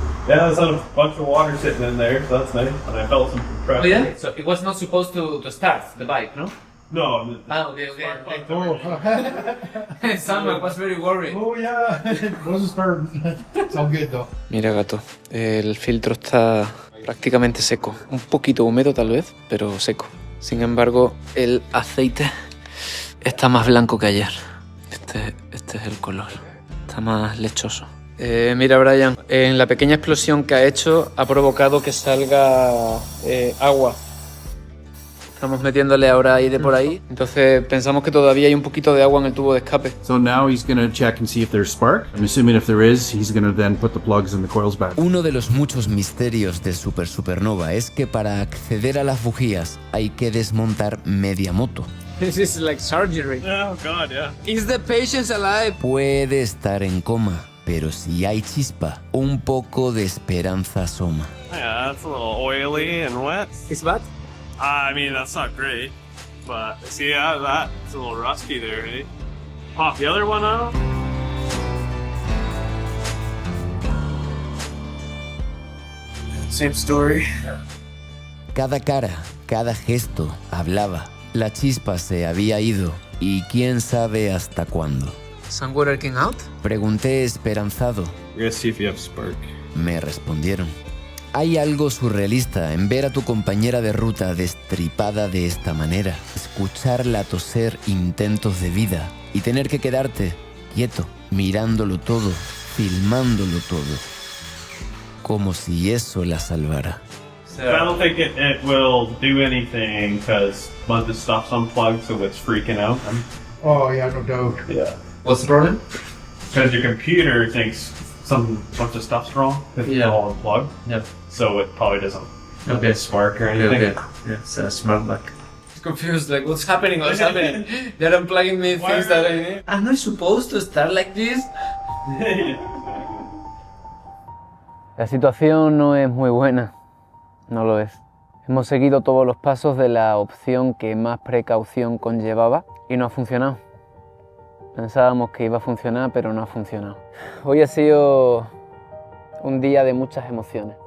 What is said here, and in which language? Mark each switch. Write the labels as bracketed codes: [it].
[en] Yeah, there's a bunch of water sitting in there, so that's nice. And I felt some compression. Oh yeah. So it was not supposed to start the bike, no? No. Okay. Sam was very worried. Oh yeah, it wasn't starting. It's all good though. [es] Mira, gato, el filtro está prácticamente seco. Un poquito húmedo tal vez, pero seco. Sin embargo, el aceite está más blanco que ayer. Este es el color. Está más lechoso. Mira, Brian, en la pequeña explosión que ha hecho ha provocado que salga agua. Estamos metiéndole ahora aire por ahí. Entonces pensamos que todavía hay un poquito de agua en el tubo de escape. [en] So now he's going to check and see if there's spark. I'm assuming if there is, he's going to then put the plugs and the coils back. [es] Uno de los muchos misterios de Super Supernova es que para acceder a las bujías hay que desmontar media moto. [en] This is like surgery. Oh god, yeah. Is the patient alive? [es] Puede estar en coma, pero si hay chispa, un poco de esperanza asoma. [en] Yeah, that's a little oily and wet. It's bad. I mean, that's not great. But see, that's a little rusty there, eh? Pop the other one out. Same story. [es] Cada cara, cada gesto hablaba. La chispa se había ido y quién sabe hasta cuándo. [en] Some water came out? [es] Pregunté esperanzado. [en] We're gonna see if you have spark. [es] Me respondieron. Hay algo surrealista en ver a tu compañera de ruta destripada de esta manera, escucharla toser intentos de vida y tener que quedarte quieto, mirándolo todo, filmándolo todo, como si eso la salvara. [en] I don't think it will do anything because once the stuff's unplugged, so it's freaking out. Oh yeah, no doubt. Yeah. What's the problem? Because your computer thinks some bunch of stuff's wrong because it's all unplugged. Yeah. So it probably doesn't Okay, spark or anything. Okay. Yeah, it's a smart lock. Confused, like what's happening? What's happening? They're unplugging me things that I need. I'm not supposed to start like this. [es] La situación no es muy buena, no lo es. Hemos seguido todos los pasos de la opción que más precaución conllevaba y no ha funcionado. Pensábamos que iba a funcionar, pero no ha funcionado. Hoy ha sido un día de muchas emociones.